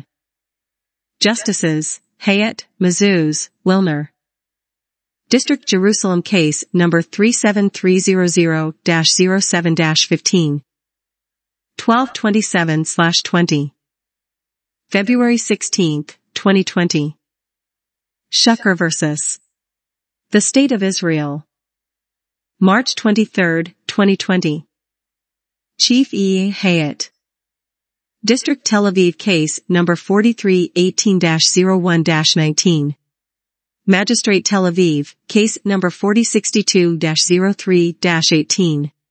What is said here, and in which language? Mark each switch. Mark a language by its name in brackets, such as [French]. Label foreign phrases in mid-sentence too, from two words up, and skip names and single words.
[English] Justices, Hayat, Mezuz, Wilner. District Jerusalem Case Number 37300-07-15. 1227/20. February 16, 2020. Shuker vs. The State of Israel. March 23, 2020. Chief E. Hayat. District Tel Aviv Case Number 4318-01-19. Magistrate Tel Aviv, Case Number 4062-03-18.